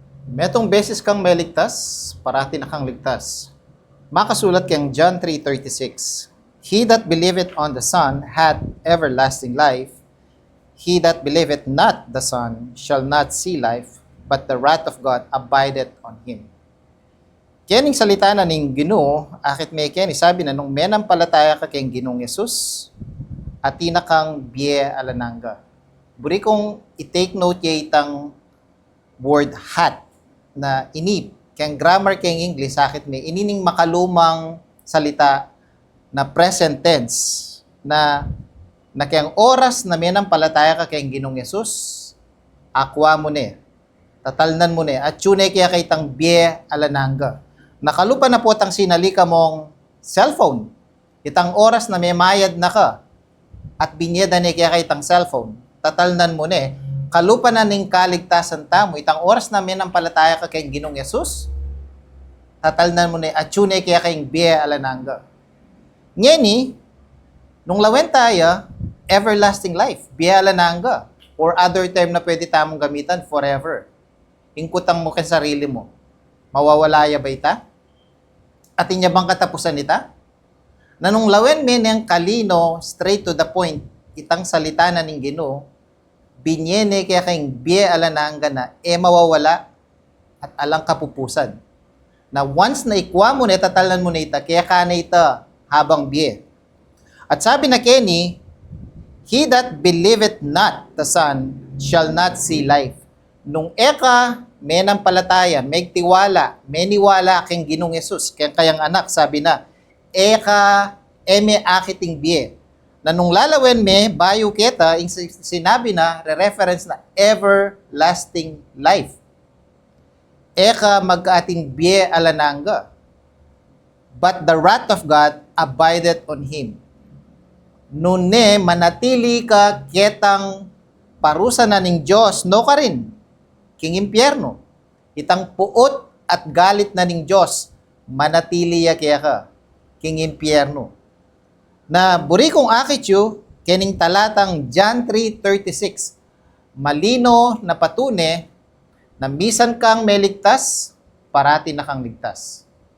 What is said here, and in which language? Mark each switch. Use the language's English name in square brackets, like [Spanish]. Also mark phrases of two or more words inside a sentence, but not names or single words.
[Pampanga] Metong beses kang may ligtas, parati na kang ligtas. Makasulat kang John 3:36. [English] He that believeth on the Son hath everlasting life. He that believeth not the Son shall not see life, but the wrath of God abideth on him. [Pampanga] Kining salita na ning Ginoo, akit may kini sabi na nung menampalataya ka kay Ginoong Yesus, at tinakang biye alananga. Buri kong i- [English] take note [Pampanga] ye itang word hat na inip. Kaya grammar kay English, sakit may inining makalumang salita na present tense na kayang oras na menampalataya ka kay Ginoong Yesus, akwa mo ne, tatalnan mo ne, at tunay kaya kay tang biye alananga. Nakalupa na po tang sinalika mong cellphone. Itang oras na may mayad na ka at binyeda ni kaya kay tang cellphone, tatalnan mo ne, kalupa na ning kaligtasan tamo, itang oras na menampalataya ka kay Ginoong Yesus, tatalnan mo ne, at tunay kaya kay biye alananga. Ngeni, nung lawen tayo, [English] everlasting life, [Pampanga] biye alananga, [English] or other term [Pampanga] na pwede tamong gamitan, forever. Ingkutang mo kay sarili mo, mawawalaya ba ita? At inya bang katapusan ita? Na nung lawen men yang kalino, [English] straight to the point, [Pampanga] itang salita na ning Ginoo, binyene kaya kayong biye alananga na mawawala at alang kapupusan. Na once na ikwa mo na, tatalan mo na ita, kaya ka na ita habang biye. At sabi na Kenny, [English] he that believeth not the Son shall not see life. [Pampanga] Nung eka, menampalataya, may tiwala, meniwala kang Ginoong Yesus, kayang anak, sabi na, eka, eme akiting biye. Na nung lalawen me, bayo kita, sinabi na, reference na [English] everlasting life. [Pampanga] Eka mag-ating biye alananga. [English] But the wrath of God abideth on him. [Pampanga] Nune, manatili ka ketang parusa na ning Diyos, no ka rin, king impyerno. Itang puot at galit na ning Diyos, manatili ya kaya ka, king impyerno. Na buri kong akit yu, kening talatang John 3:36, malino na patune, na misan kang may ligtas, parati na kang ligtas.